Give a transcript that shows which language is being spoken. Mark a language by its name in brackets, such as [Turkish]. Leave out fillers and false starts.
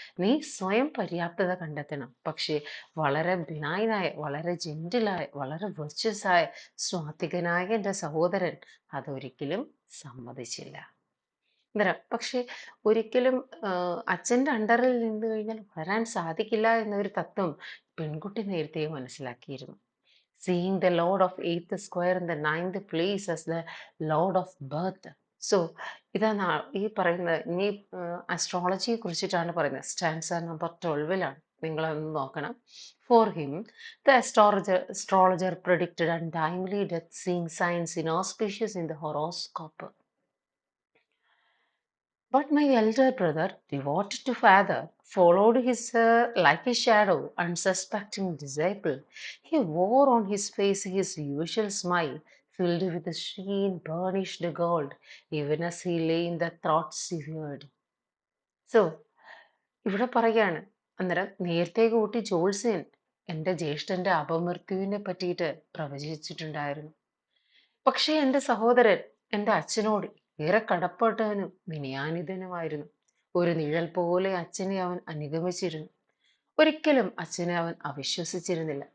[Malayalam] നീ സ്വയം പര്യാപ്തത കണ്ടെത്തണം. പക്ഷേ വളരെ ബിനൈനായ, വളരെ ജെന്റിലായ, വളരെ വെർച്വസ് ആയ, സ്വാത്വികനായ എൻ്റെ സഹോദരൻ അതൊരിക്കലും സമ്മതിച്ചില്ല. പക്ഷെ ഒരിക്കലും അച്ഛൻ്റെ അണ്ടറിൽ നിന്ന് കഴിഞ്ഞാൽ വരാൻ സാധിക്കില്ല എന്നൊരു തത്വം പെൺകുട്ടി നേരത്തെ മനസ്സിലാക്കിയിരുന്നു. [English] Seeing the Lord of eighth square in the ninth place as the Lord of birth. [Malayalam] So ഇതാണ് ഈ പറയുന്നത്. ഇനി അസ്ട്രോളജിയെ കുറിച്ചിട്ടാണ് പറയുന്നത്. Stanza number 12ലാണ്. നിങ്ങളതൊന്ന് നോക്കണം. [English] For him the astrologer predicted untimely death, seeing signs inauspicious in the horoscope. But my elder brother, devoted to father, followed his like a shadow, unsuspecting disciple. He wore on his face his usual smile, filled with the sheen burnished gold, even as he lay in the thoughts severed. So, [Malayalam] ഇവിടെ പറയാണ്, അന്നേരം നേരത്തെ കൂട്ടി ജോത്സ്യൻ എൻ്റെ ജ്യേഷ്ഠന്റെ അപമൃത്യുവിനെ പറ്റിയിട്ട് പ്രവചിച്ചിട്ടുണ്ടായിരുന്നു. പക്ഷേ എൻ്റെ സഹോദരൻ എൻ്റെ അച്ഛനോട് ഏറെ കടപ്പെട്ടവനും വിനയാനിതനുമായിരുന്നു. ഒരു നിഴൽ പോലെ അച്ഛനെ അവൻ അനുഗമിച്ചിരുന്നു. ഒരിക്കലും അച്ഛനെ അവൻ അവിശ്വസിച്ചിരുന്നില്ല.